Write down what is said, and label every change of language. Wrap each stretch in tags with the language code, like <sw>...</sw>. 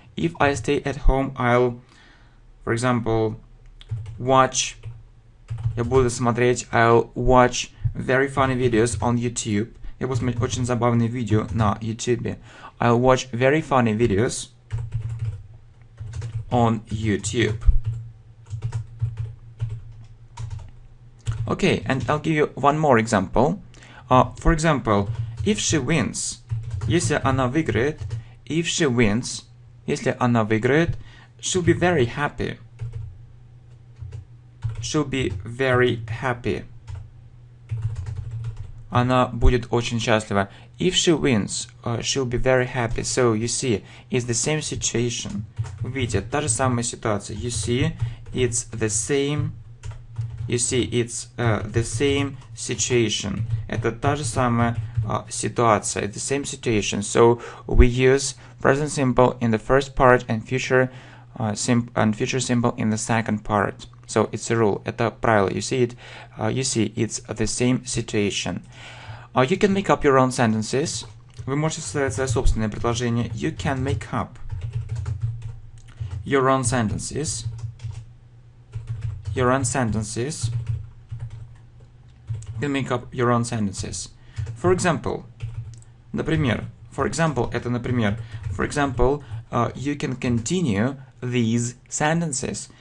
<en>If I stay at home, I'll, for example, watch...</en> <ru>Я буду смотреть,</ru> <en>I'll watch very funny videos on YouTube.</en> <ru>Я буду смотреть очень забавные видео на YouTube.</ru> <en>I'll watch very funny videos on YouTube. Okay, and I'll give you one more example. For example, if she wins,</en> <ru>если она выиграет,</ru> <en>if she wins, если она выиграет, she'll be very happy. She'll be very happy.</en> <ru>Она будет очень счастлива.</ru> <en>If she wins, she'll be very happy. So, you see, it's the same situation.</en> <ru>Вы видите, та же самая ситуация.</ru> <en>You see, it's the same. You see, it's the same situation.</en> <ru>Это та же самая ситуация.</ru> <en>The same situation. So, we use present simple in the first part and future simple in the second part. So, it's a rule.</en> <ru>Это правило.</ru> <en>You see, it's the same situation. You can make up your own sentences.</en> <ru>Вы можете составить свои собственные предложения.</ru> <en>You can make up your own sentences. Your own sentences. You can make up your own sentences. For example,</en> <ru>например.</ru> <en>For example,</en> <ru>это например.</ru> <en>For example, you can continue these sentences.</en>